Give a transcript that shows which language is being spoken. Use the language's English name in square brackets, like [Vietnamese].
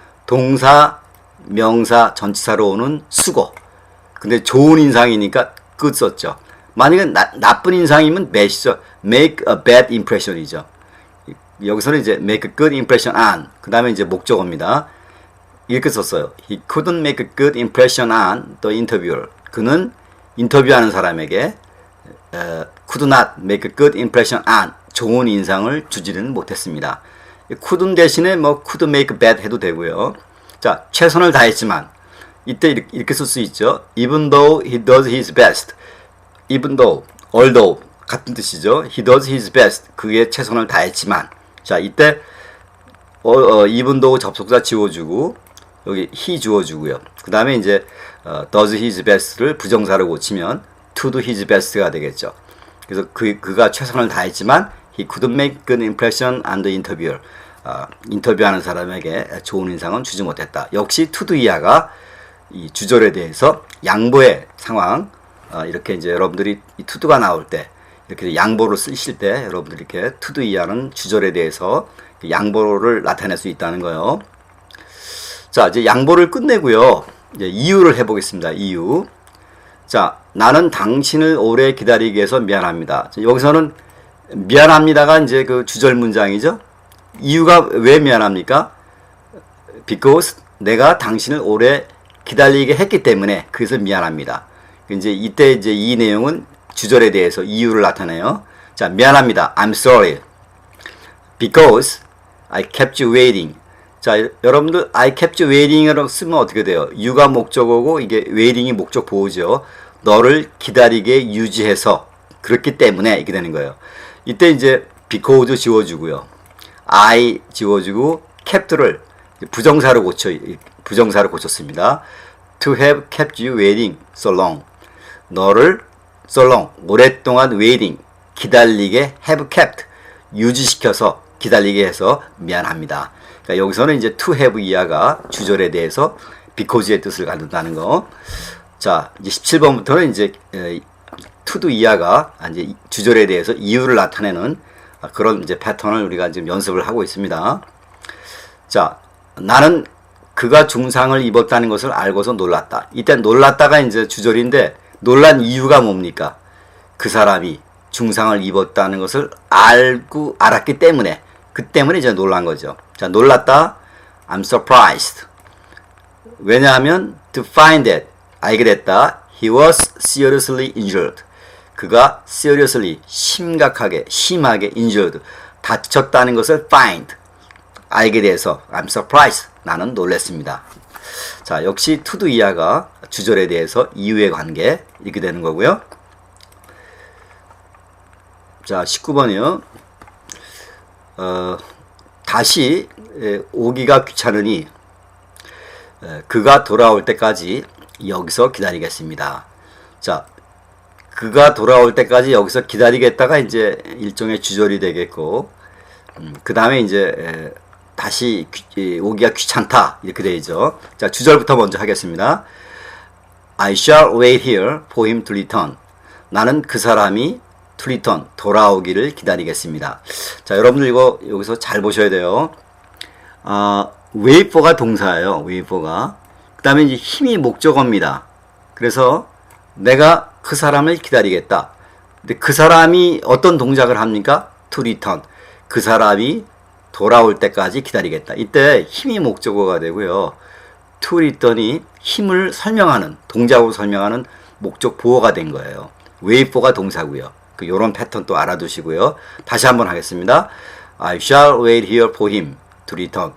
[Korean] 동사, 명사, 전치사로 오는 수거. 근데 좋은 인상이니까 good 썼죠. 만약에 나쁜 인상이면 bad이죠. [English] make a bad impression이죠. [Korean] 여기서는 이제 [English] make a good impression on [Korean] 그 다음에 이제 목적어입니다. 이렇게 썼어요. [English] He couldn't make a good impression on the interviewer. [Korean] 그는 인터뷰하는 사람에게 [English] could not make a good impression on [Korean] 좋은 인상을 주지는 못했습니다. couldn't 대신에 뭐 [English] could make bad [Korean] 해도 되고요. 자, 최선을 다했지만 이때 이렇게 쓸 수 있죠. [English] Even though he does his best. Even though, although [Korean] 같은 뜻이죠. [English] He does his best. [Korean] 그게 최선을 다했지만. 자, 이때 even though 접속사 지워주고 여기 he 지워주고요. 그 다음에 이제 does his best를 부정사로 고치면 [English] to do his best [Korean] 가 되겠죠. 그래서 그가 최선을 다했지만 [English] he couldn't make good impression on the interviewer. [Korean] 인터뷰하는 사람에게 좋은 인상은 주지 못했다. 역시 [English] to do [Korean] 이하가 이 주절에 대해서 양보의 상황 이렇게 이제 여러분들이 이 to do가 나올 때 이렇게 양보를 쓰실 때 여러분들이 이렇게 to do 이하는 주절에 대해서 양보를 나타낼 수 있다는 거예요. 자, 이제 양보를 끝내고요. 이제 이유를 해보겠습니다. 이유. 자, 나는 당신을 오래 기다리게 해서 미안합니다. 여기서는 미안합니다가 이제 그 주절 문장이죠. 이유가 왜 미안합니까? [English] Because [Korean] 내가 당신을 오래 기다리게 했기 때문에 그래서 미안합니다. 이제 이때 이제 이 내용은 주절에 대해서 이유를 나타내요. 자, 미안합니다. [English] I'm sorry. Because I kept you waiting. [Korean] 자, 여러분들 [English] I kept you waiting [Korean] 으로 쓰면 어떻게 돼요? you가 목적어고 이게 waiting이 목적 보호죠. 너를 기다리게 유지해서 그렇기 때문에 이렇게 되는 거예요. 이때 이제 because 지워주고요. I 지워주고 kept를 부정사로 고쳤습니다. [English] To have kept you waiting so long. [Korean] 너를 so long 오랫동안 waiting 기다리게 have kept 유지시켜서 기다리게 해서 미안합니다. 그러니까 여기서는 이제 to have 이하가 주절에 대해서 because의 뜻을 갖는다는 거. 자, 이제 17번부터는 이제 to do 이하가 이제 주절에 대해서 이유를 나타내는 그런 이제 패턴을 우리가 지금 연습을 하고 있습니다. 자, 나는 그가 중상을 입었다는 것을 알고서 놀랐다. 이때 놀랐다가 이제 주절인데 놀란 이유가 뭡니까? 그 사람이 중상을 입었다는 것을 알았기 때문에 그 때문에 이제 놀란 거죠. 자, 놀랐다. [English] I'm surprised. [Korean] 왜냐하면 [English] to find that [Korean] 알게 됐다. [English] He was seriously injured. [Korean] 그가 [English] seriously [Korean] 심하게 [English] injured [Korean] 다쳤다는 것을 find 알게 돼서 [English] I'm surprised [Korean] 나는 놀랐습니다. 자, 역시 to do 이하가 주절에 대해서 이유의 관계 이렇게 되는 거고요. 자, 19번이요. 다시 오기가 귀찮으니 그가 돌아올 때까지 여기서 기다리겠습니다. 자, 그가 돌아올 때까지 여기서 기다리겠다가 이제 일종의 주절이 되겠고, 그 다음에 이제 다시 오기가 귀찮다 이렇게 되죠. 자, 주절부터 먼저 하겠습니다. [English] I shall wait here for him to return. [Korean] 나는 그 사람이 to return, 돌아오기를 기다리겠습니다. 자, 여러분들 이거 여기서 잘 보셔야 돼요. wait for가 동사예요. wait for가. 그 다음에 이제 힘이 목적어입니다. 그래서 내가 그 사람을 기다리겠다. 근데 그 사람이 어떤 동작을 합니까? [English] to return. [Korean] 그 사람이 돌아올 때까지 기다리겠다. 이때 힘이 목적어가 되고요. to return이 힘을 설명하는, 동작으로 설명하는 목적 보어가 된 거예요. wait for가 동사고요. 요런 패턴 또 알아두시고요. 다시 한번 하겠습니다. [English] I shall wait here for him to return.